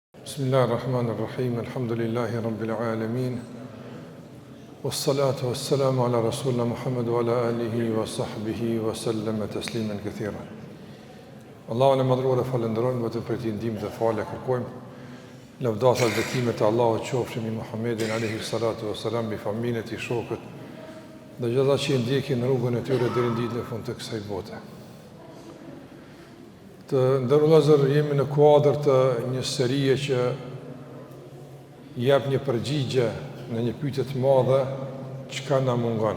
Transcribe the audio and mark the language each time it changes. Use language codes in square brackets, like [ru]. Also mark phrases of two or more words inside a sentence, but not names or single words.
[ar] بسم الله الرحمن الرحيم الحمد لله رب العالمين. والصلاة والسلام على رسولنا محمد وعلى آله وصحبه وسلم تسليما كثيرا. [sq] Allahun e madhruar e falenderojmë vetëm për të ndihmën dhe falë kërkojmë. Lavdata dhe bekimet e Allahut qofshin mbi Muhammedin [ar] عليه الصلاة والسلام, [sq] mbi familjen e tij, shokët dhe gjithë ata që ndjekin rrugën e tyre deri në ditën e fundit të kësaj bote. Të ndërlozër jemi në kuadër të një serie që jep një përgjigje në një pyetje të madhe, çka na mungon.